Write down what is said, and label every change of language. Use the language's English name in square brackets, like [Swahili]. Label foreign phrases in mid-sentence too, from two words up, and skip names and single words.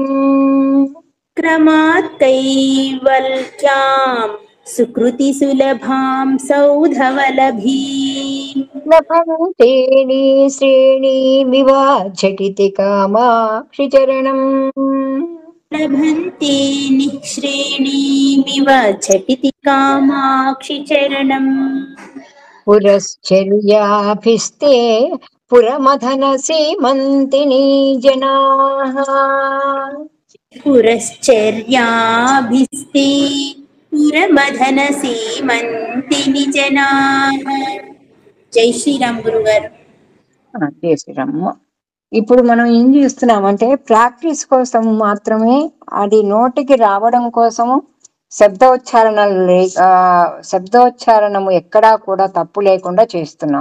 [Sanskrit] క్రమాత్ కైవల్యాం సుకృతి సులభాం సౌధవలభీం. లభంతే శ్రేణీమివ ఝటితి కామాక్షి చరణం. लभन्ते निःश्रेणीमिव झटिति कामाक्षि चरणम् పురశ్చర్యాభిస్తే పురమథన సీమంతిని జనాః पुरश्चर्याभिस्ते पुरमधनसीमन्तिनि जनाः [Telugu] జై శ్రీరామ్ గురుగారు. జై శ్రీరామ్. ఇప్పుడు మనం ఏం చేస్తున్నామంటే ప్రాక్టీస్ కోసం మాత్రమే, అది నోటికి రావడం కోసము శబ్దోచ్చారణము ఎక్కడా కూడా తప్పు లేకుండా చేస్తున్నాం.